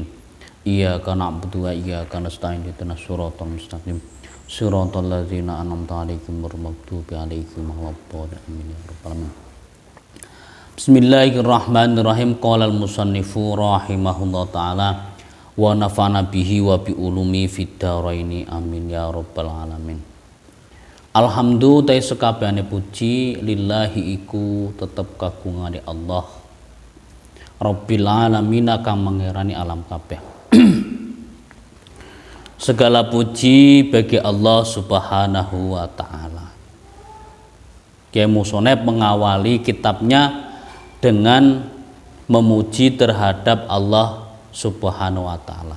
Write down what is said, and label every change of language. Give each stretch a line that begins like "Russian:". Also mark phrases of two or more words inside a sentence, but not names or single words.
Arabic: إياك نعبد وإياك نستعين اهدنا الصراط المستقيم. صراط الذين أنعمت عليهم غير المغضوب عليهم ولا الضالين. آمين يا رب العالمين. Bismillahirrahmanirrahim. قال المصنف رحمه الله تعالى ونفعنا به وبعلوم في الدارين آمين يا رب العالمين.
Javanese: Alhamdulillah sekabehane puji lillahi iku tetep kagungane Allah
Arabic: رب العالمين
Javanese: kang mengerani alam kabeh.
Indonesian: Segala puji bagi Allah
Arabic: سبحانه وتعالى.
Indonesian: Kiai Musoneb mengawali kitabnya dengan memuji terhadap Allah
Arabic: سبحانه وتعالى.